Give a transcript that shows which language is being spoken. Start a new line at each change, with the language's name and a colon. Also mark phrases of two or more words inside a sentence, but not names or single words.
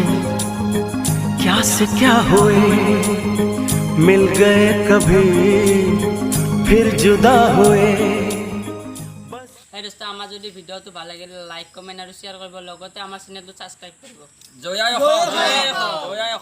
Hindi: क्या से क्या हुए, मिल गए कभी फिर जुदा हुए।
Assamese: दोस्तों आमार যদি ভিডিওটো ভাল লাগে
English: like comment
Assamese: আৰু শেয়ার কৰিব লগতে আমাৰ চেনেলটো সাবস্ক্রাইব কৰিব। জয়